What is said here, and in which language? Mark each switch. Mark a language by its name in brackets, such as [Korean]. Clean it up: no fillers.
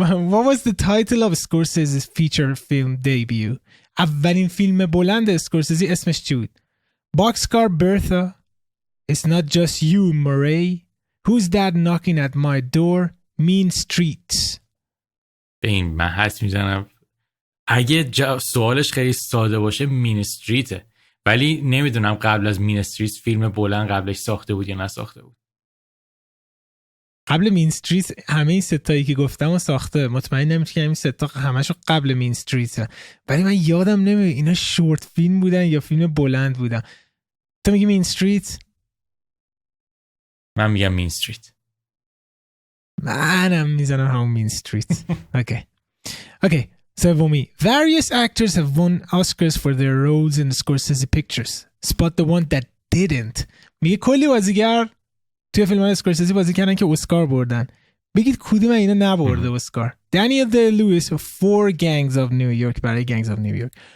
[English] What was the title of Scorsese's feature film debut? [Persian] اولین فیلم بلند اسکورسیزی اسمش چی بود؟ Boxcar Bertha, It's Not Just You Murray, Who's That Knocking at My Door, Mean Streets. این من حدس میزنم اگه سوالش خیلی ساده باشه مین استریته، ولی نمیدونم قبل از مین استریت فیلم بلند قبلش ساخته بود یا نساخته بود. قبل مین استریت همه این ستایی که گفتم و ساخته، مطمئن نمیشه که همین ستا همشو قبل مین استریت، ولی من یادم نمیاد اینا شورت فیلم بودن یا فیلم بلند بودن. تو میگی مین استریت؟ من میگم مین استریت. منم میزنم همون مین استریت. اوکی. سومی. [English] Various actors have won Oscars for their roles in the Scorsese pictures. Spot the one that didn't. [Persian] میگه کلی بازیگر توی فیلم اسکورسیزی بازی کردن که اسکار بردن. بگید کدوم اینا نبرده اسکار؟ Daniel Day-Lewis for Gangs of New York برای Gangs of New York.